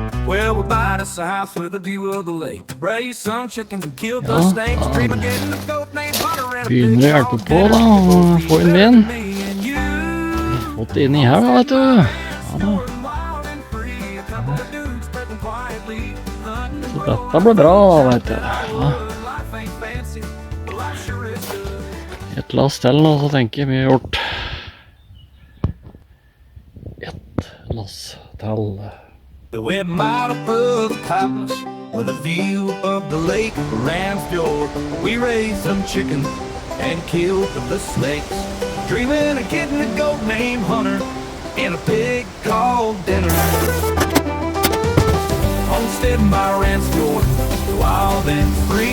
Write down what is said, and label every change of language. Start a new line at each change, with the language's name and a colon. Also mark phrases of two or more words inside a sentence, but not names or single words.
English: Well, we're by the south with a view of the lake. Braised some chickens and killed the snakes. Dream of getting a goat named Hunter and a big
Norwegian: Begynner å hjelpe på da, og få inn vin. Fått det inn i her da, vet du. Ja da. Så dette blir bra, vet du. Ja. Et lass til nå, så tenker jeg vi har gjort. Et lass til.
English: We went out above the palace with a view of the lake around fjord. We raised some chickens and killed the snakes. Dreaming of getting a goat named Hunter and a pig called Dinner. Homestead by Ransfjord, wild and free.